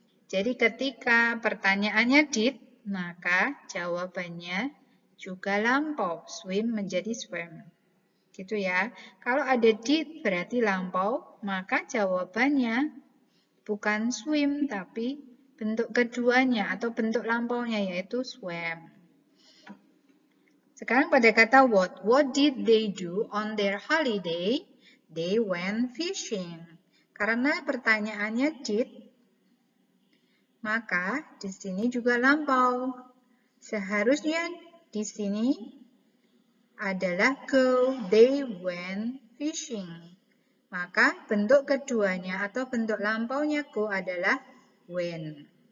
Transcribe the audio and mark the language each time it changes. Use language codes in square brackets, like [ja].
[id] Jadi ketika pertanyaannya did, maka jawabannya juga lampau. Swim menjadi swam. Gitu ya. Kalau ada did berarti lampau, maka jawabannya bukan swim, tapi bentuk keduanya atau bentuk lampaunya yaitu swam. Sekarang pada kata what. [en] What did they do on their holiday? They went fishing. [id] Karena pertanyaannya did, maka di sini juga lampau. Seharusnya di sini adalah go. [en] They went fishing. [id] Maka bentuk keduanya atau bentuk lampaunya go adalah went.